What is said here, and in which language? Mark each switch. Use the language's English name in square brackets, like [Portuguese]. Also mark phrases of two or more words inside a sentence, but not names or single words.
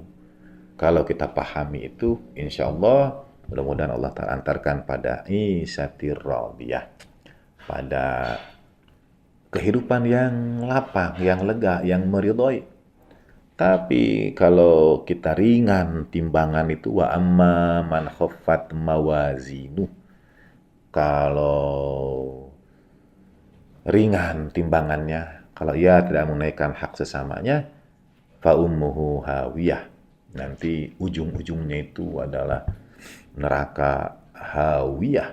[Indonesian] Kalau kita pahami itu, [Arabic] إن شاء الله, [Indonesian] mudah-mudahan Allah Ta'ala antarkan pada [Arabic] عيشة راضية, [Indonesian] pada kehidupan yang lapang, yang lega, yang meridhoi. Tapi kalau kita ringan timbangan itu, [Arabic] وأما من خفت موازينه, [Indonesian] kalau ringan timbangannya, kalau ia tidak menaikkan hak sesamanya, [Arabic] فأمه هاوية, [Indonesian] nanti ujung-ujungnya itu adalah neraka hawiyah.